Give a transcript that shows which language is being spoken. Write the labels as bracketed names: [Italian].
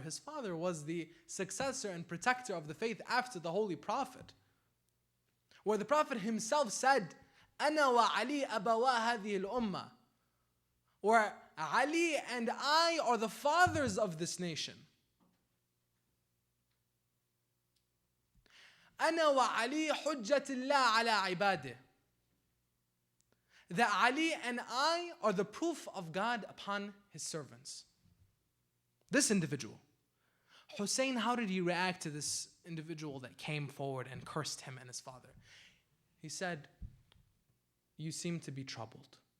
[English] His father was the successor and protector of the faith after the Holy Prophet, where the Prophet himself said, [Arabic] "Ana wa Ali abawa hadhihi al-ummah," [English] where Ali and I are the fathers of this nation. [Arabic] أنا وعلي حجة الله على عباده. [English] That Ali and I are the proof of God upon His servants. This individual. Hussein, how did he react to this individual that came forward and cursed him and his father? He said, "You seem to be troubled.